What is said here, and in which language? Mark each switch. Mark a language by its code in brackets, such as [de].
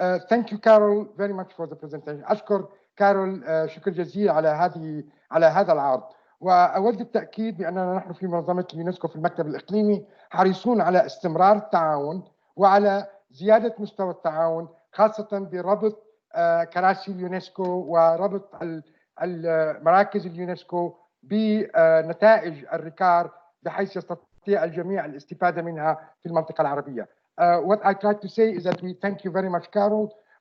[en] Thank you Carol very much for the presentation. [ar] أشكر كارول شكر جزيل على هذا العرض، وأود التأكيد بأننا نحن في منظمة اليونسكو في المكتب الإقليمي حريصون على استمرار التعاون وعلى زيادة مستوى التعاون، خاصة بربط كراسي اليونسكو وربط مراكز اليونسكو بنتائج الريكار بحيث يستطيع الجميع الاستفادة منها في المنطقة العربية. [en] What I tried to say is that we thank you very much, Carol.